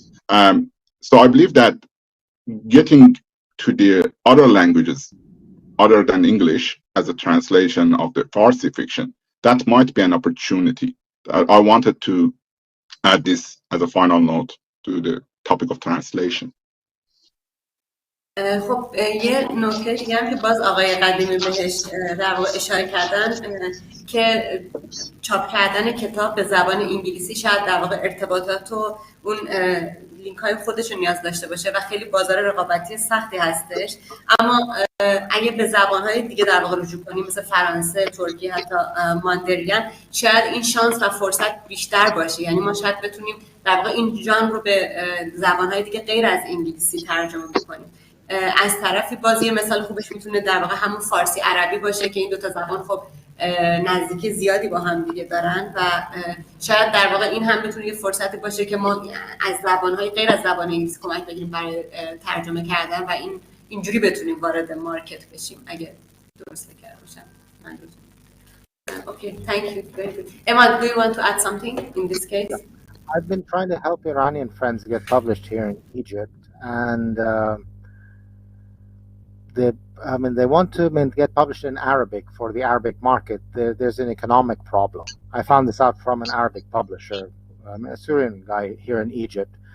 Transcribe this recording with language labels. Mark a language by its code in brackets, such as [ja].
[en] So I believe that getting to the other languages other than English as a translation of the Farsi fiction, that might be an opportunity. I wanted to add this as a final note to the topic of translation. [fa] خب یه نکته دیگه هم که باز آقای قدیمی بهش در واقع اشاره کردن که چاپ کردن کتاب به زبان انگلیسی شاید در واقع ارتباطات و اون لینک های خودش رو نیاز داشته باشه و خیلی بازار رقابتی سختی هستش، اما اگه به زبان های دیگه در واقع رجوع کنیم مثل فرانسه، ترکی، حتی ماندرین، شاید این شانس و فرصت بیشتر باشه، یعنی ما شاید بتونیم در واقع این ژانر رو به زبان های دیگه غیر از انگلیسی ترجمه بکنیم. از طرفی باز یه مثال خوبش میتونه در واقع همون فارسی عربی باشه که این دو تا زبان خب نزدیکی زیادی با هم دیگه دارن و شاید در واقع این هم بتونه یه فرصتی باشه که ما از زبان‌های غیر از زبان انگلیسی کمک بگیریم برای ترجمه کردن و اینجوری بتونیم وارد مارکت بشیم اگه درست کرده باشم. [en] Okay, thank you. Very good. Emad, do you want to add something in this case? I've been trying to help Iranian friends get published here in Egypt, and they want to get published in Arabic for the Arabic market. There's an economic problem. I found this out from an Arabic publisher, a Syrian guy here in Egypt.